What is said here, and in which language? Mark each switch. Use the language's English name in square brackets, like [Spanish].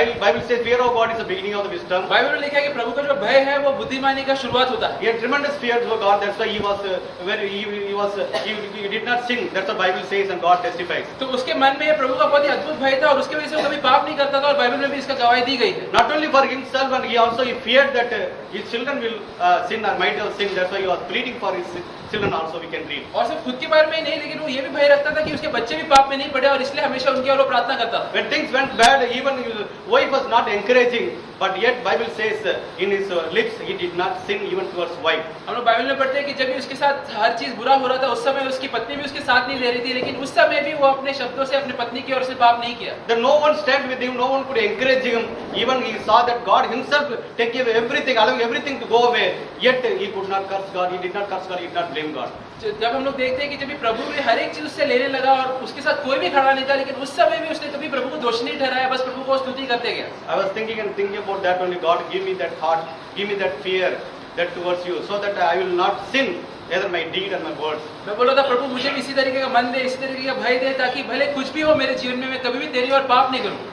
[English] Bible says fear of God is the beginning of the wisdom. [Hindi] Bible में लिखा है कि प्रभु का जो भय है वो बुद्धिमानी का शुरुआत होता है। [English] He had tremendous fear for God. That's why he did not sin. That's what Bible says, and God testifies. [Hindi] तो उसके मन में ये प्रभु का बहुत ही अद्भुत भय था और उसके वजह से वो कभी पाप नहीं करता था और बाइबल में भी इसका गवाही दी गई है। [English] Not only for himself, but he feared that his children will sin or might have sinned. That's why he was pleading for his children also. We can read. [Hindi] और सिर्फ खुद के बारे में ही नहीं, लेकिन वो ये भी भय रखता था कि उसके बच्चे भी पाप में नहीं पड़े और इसलिए हमेशा उनकी ओर वो प्रार्थना करता था। [English] When things went bad, even his wife was not encouraging, but yet Bible says in his lips he did not sin even towards wife. [Hindi] हम लोग बाइबल में पढ़ते हैं कि जब भी उसके साथ हर चीज बुरा हो रहा था, उस समय उसकी पत्नी भी उसके साथ नहीं दे रही थी, लेकिन उस समय भी वो अपने शब्दों से अपनी पत्नी की ओर से पाप नहीं किया। [English] Then no one stand with him, no one could encourage him. Even he saw that God himself take away everything, allowing everything to go away. Yet he could not curse God, he did not curse God, he did not blame God. [Hindi] जब हम लोग देखते हैं कि जब भी प्रभु ने हर एक चीज उससे लेने लगा और उसके साथ कोई भी खड़ा नहीं था, लेकिन उस समय भी उसने कभी प्रभु को दोषी नहीं ठहराया, बस प्रभु को स्तुति करते गया। [English] I was thinking about that only. God, give me that heart, give me that fear, that towards you, so that I will not sin, either my deed and my words. [Hindi] मैं बोला था प्रभु मुझे भी इसी तरीके का मन दे, इसी तरीके का भय दे, ताकि भले कुछ भी हो मेरे जीवन में मैं कभी भी तेरी और पाप नहीं करूं।